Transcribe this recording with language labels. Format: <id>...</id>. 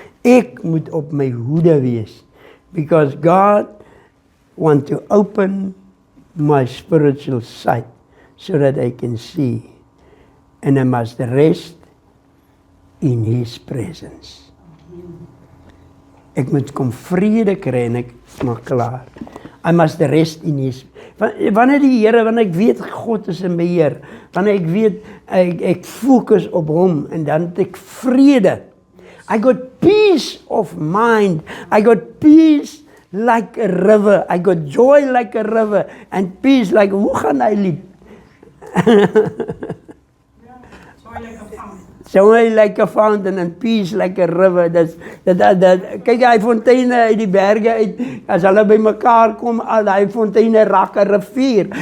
<af>Ek moet op my hoede wees,</af> <en>because God want to open my spiritual sight, so that I can see, and I must rest in His presence.</en> <af>Ek moet kom vrede kry en ek maak klaar.</af> <en>I must rest in His.</en> <af>Wanneer die Here, wanneer ek weet God is in beheer, wanneer ek weet ek fokus op Hom, en dan het ek vrede.</af> <en>I got peace of mind. I got peace like a river. I got joy like a river, and peace like,</en> <af>hoe gaan hy lied?</af> <en>Joy like a fountain and peace like a river.</en> <af>Kyk, die fonteine uit die berge uit, as hulle by mekaar kom, al die fonteine raak 'n rivier.</af>